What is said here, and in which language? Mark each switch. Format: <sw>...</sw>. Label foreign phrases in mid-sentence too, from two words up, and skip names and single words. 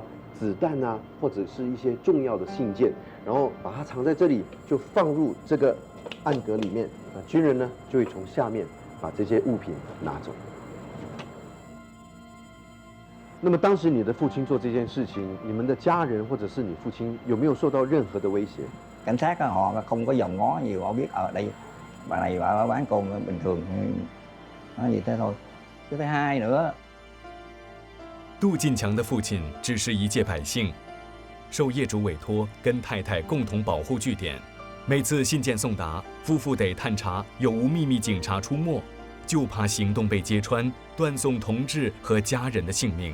<zh>子弹啊，或者是一些重要的信件，然后把它藏在这里，就放入这个暗格里面。军人呢就会从下面把这些物品拿走。那么当时你的父亲做这件事情，你们的家人或者是你父亲有没有受到任何的威胁？</zh> <vi>Cảnh sát họ không có dòm ngó nhiều, họ biết ở đây bà này bà bán cồn bình thường, nói gì thế thôi. Cái thứ hai nữa.</vi> <zh>杜进强的父亲只是一介百姓，受业主委托跟太太共同保护据点。每次信件送达，夫妇得探查有无秘密警察出没，就怕行动被揭穿，断送同志和家人的性命。</zh>